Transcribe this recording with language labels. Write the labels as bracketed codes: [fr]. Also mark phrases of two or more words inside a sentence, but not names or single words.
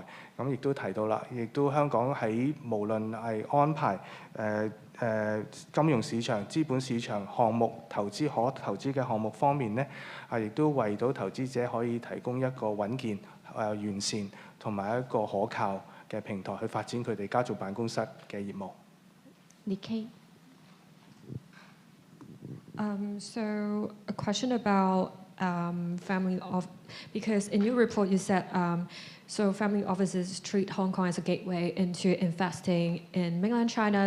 [yue] 咁亦都提到啦，亦都香港喺無論係安排金融市場、資本市場項目可投資嘅項目方面咧，亦都為到投資者可以提供一個穩健、完善同埋一個可靠嘅平台去發展佢哋家族辦公室嘅業務。 [en] Nikkei. So a question about family office, because in your report you said so family offices treat Hong Kong as a gateway into investing in mainland China.